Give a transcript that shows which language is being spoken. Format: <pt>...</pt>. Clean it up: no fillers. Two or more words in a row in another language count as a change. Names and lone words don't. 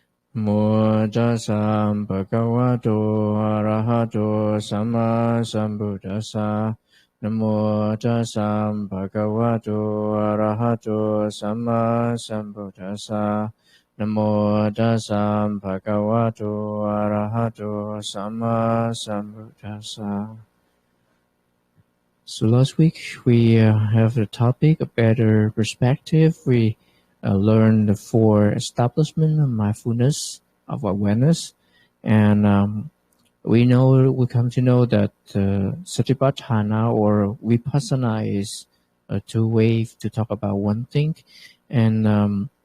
<pi>Namo tassa bhagavato arahato samma sambuddhassa. Namo tassa bhagavato arahato samma sambuddhassa. Namo tassa bhagavato arahato samma sambuddhassa.</pi> <en>So last week we have the topic a better perspective. We learned the 4 establishment of mindfulness of awareness, and we come to know that Satipatthana or Vipassana is a 2 ways to talk about one thing, and</en>